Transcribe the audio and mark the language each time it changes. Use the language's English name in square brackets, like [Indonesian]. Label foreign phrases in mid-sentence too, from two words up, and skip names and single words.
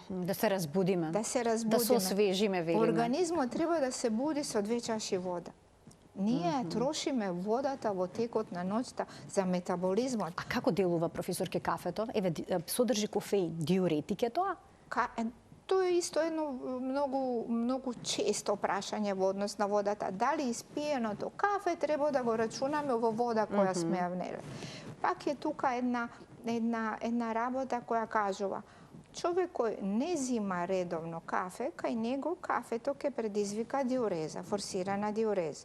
[Macedonian] Да се разбудиме. Да се разбудиме. Да се освежиме, велиме. Организмот треба да се буди со 2 чаши вода. Ние трошиме водата во текот на ноќта за метаболизмот. А како делува, професорке, кафето? Еве, содржи кофеин. Диуретик е тоа? То је исто једно много често прашање в однос на водата. Дали испиеното кафе треба да го рачунаме во вода која сме ја внеле. Пак е тука една работа која кажува човек кој не зима редовно кафе, кај него кафето ќе предизвика диуреза, форсирана диуреза.